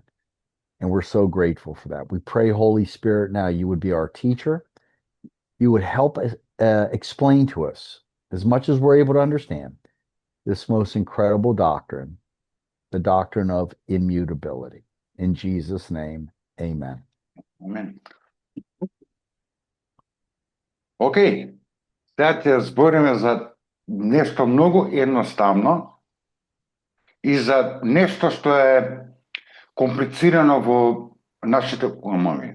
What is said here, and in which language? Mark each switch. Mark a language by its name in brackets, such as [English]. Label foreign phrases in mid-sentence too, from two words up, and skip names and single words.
[English] And we're so grateful for that. We pray, Holy Spirit, now you would be our teacher. You would help us explain to us, as much as we're able to understand, this most incredible doctrine, the doctrine of immutability. In Jesus' name, amen. Amen. [Macedonian] Океј, сега ќе збориме за нешто многу едноставно и за нешто што е комплицирано во нашите умови.